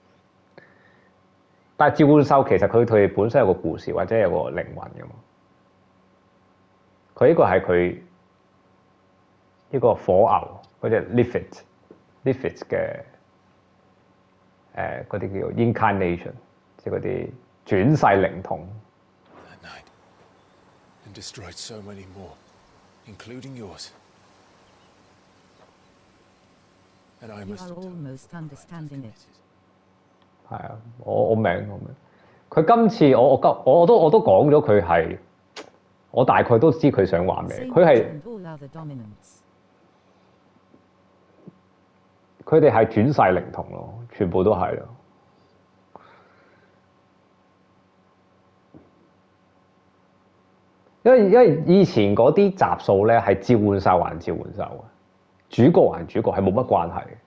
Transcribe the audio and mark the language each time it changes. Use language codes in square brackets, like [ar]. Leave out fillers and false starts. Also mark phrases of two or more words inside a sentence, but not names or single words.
[yue] 但係召喚獸其實佢哋本身有個故事或者有個靈魂㗎嘛。佢呢個係佢呢個火牛嗰隻 Lifit 嘅嗰啲叫做 incarnation， 即係嗰啲轉世靈童。 [en] That night, and destroyed so many more, including yours. And I You must are almost understanding it. [yue] 係啊，我明。佢今次我都講咗佢係，我大概都知佢想話咩。佢係 [en] And all other dominants. [yue] 佢哋係轉世靈童咯，全部都係咯。因為以前嗰啲集數咧係召喚獸還召喚獸嘅，主角還主角係冇乜關係嘅。